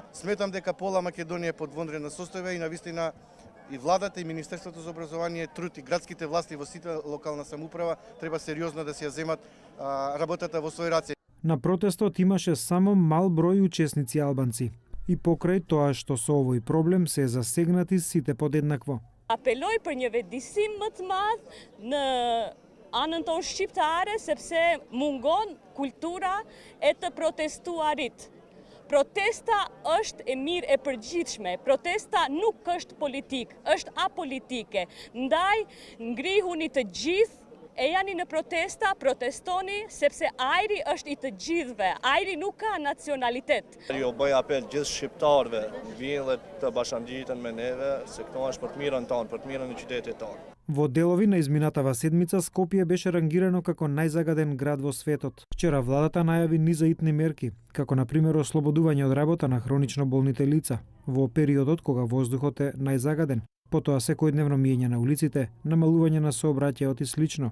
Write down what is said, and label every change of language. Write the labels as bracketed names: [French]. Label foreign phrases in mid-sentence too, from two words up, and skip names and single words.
[Macedonian] Сметам дека пола Македонија е под вонредна состојба и навистина и владата и Министерството за образование, труд и градските власти во сите локална самоуправа треба сериозно да се ја земат работата во свој раце. На протестот имаше само мал број учесници албанци. И покрај тоа што со овој проблем се засегнати сите подеднакво. [Albanian] Apeloj për një vetëdijsim më të madh në anën tonë shqiptare sepse mungon kultura e të protestuarit. Protesta është e mirë e përgjithshme. Protesta nuk është politik, është apolitike. Ndaj ngrihuni të gjithë, e jani në protesta, protestoni sepse ajri është i të gjithëve. Ajri nuk ka nacionalitet. Jo bëj apel gjithë shqiptarëve, vinë dhe të bashkangjiten me neve, se këto është për të mirën tonë, për të mirën e qytetit tonë. [Macedonian] Во делови на изминатава седмица Скопје беше рангирано како најзагаден град во светот. Вчера владата најави низа итни мерки, како на пример ослободување од работа на хронично болните лица во периодот кога воздухот е најзагаден, потоа секојдневно миење на улиците, намалување на сообраќајот и слично.